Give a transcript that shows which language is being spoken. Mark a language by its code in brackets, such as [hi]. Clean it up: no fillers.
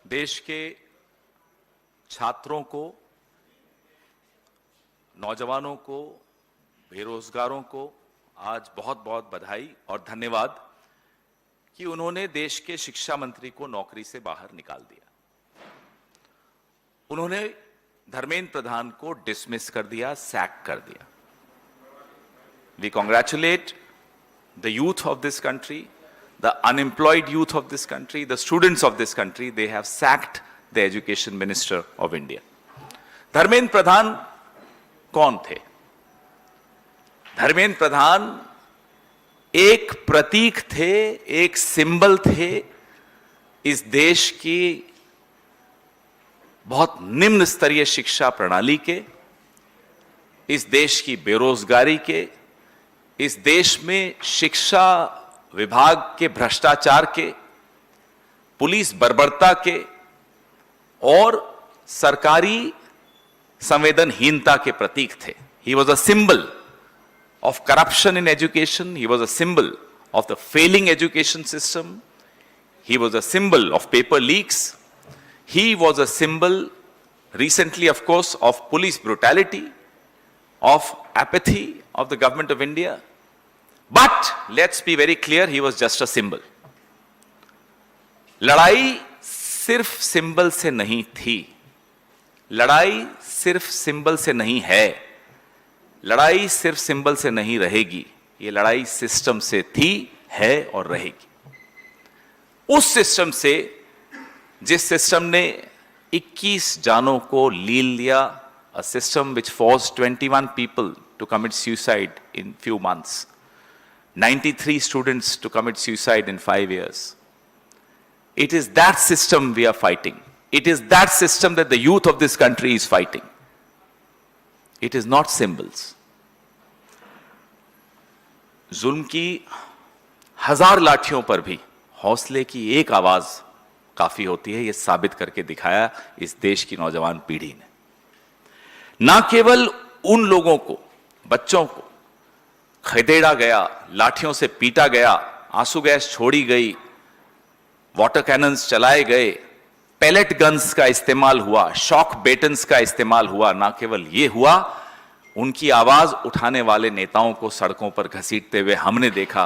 [hi] देश के छात्रों को, नौजवानों को, बेरोजगारों को आज बहुत बहुत बधाई और धन्यवाद कि उन्होंने देश के शिक्षा मंत्री को नौकरी से बाहर निकाल दिया। उन्होंने धर्मेंद्र प्रधान को डिसमिस कर दिया, सैक कर दिया। [en] We congratulate the youth of this country, the unemployed youth of this country, the students of this country. They have sacked the education minister of India. [hi] Dharmendra Pradhan कौन थे? धर्मेंद्र प्रधान एक प्रतीक थे, एक सिंबल थे इस देश की बहुत निम्न स्तरीय शिक्षा प्रणाली के, इस देश की बेरोजगारी के, इस देश में शिक्षा विभाग के भ्रष्टाचार के, पुलिस बर्बरता के और सरकारी संवेदनहीनता के प्रतीक थे। [en] He was a symbol of corruption in education. He was a symbol of the failing education system. He was a symbol of paper leaks. He was a symbol recently, of course, of police brutality, of apathy of the government of India. But let's be very clear, he was just a symbol. [hi] लड़ाई सिर्फ symbol से नहीं थी, लड़ाई सिर्फ symbol से नहीं है, लड़ाई सिर्फ सिंबल से नहीं रहेगी, ये लड़ाई सिस्टम से थी, है और रहेगी। उस सिस्टम से, जिस सिस्टम ने 21 जानों को लील लिया, [en] a system which forced 21 people to commit suicide in few months, 93 students to commit suicide in 5 years. It is that system we are fighting. It is that system that the youth of this country is fighting. It is not symbols. [hi] जुल्म की हजार लाठियों पर भी हौसले की एक आवाज काफी होती है, यह साबित करके दिखाया इस देश की नौजवान पीढ़ी ने। ना केवल उन लोगों को, बच्चों को खदेड़ा गया, लाठियों से पीटा गया, आंसू गैस छोड़ी गई, वाटर कैनन्स चलाए गए, पैलेट गन्स का इस्तेमाल हुआ, शॉक बेटन्स का इस्तेमाल हुआ, ना केवल यह हुआ, उनकी आवाज उठाने वाले नेताओं को सड़कों पर घसीटते हुए हमने देखा।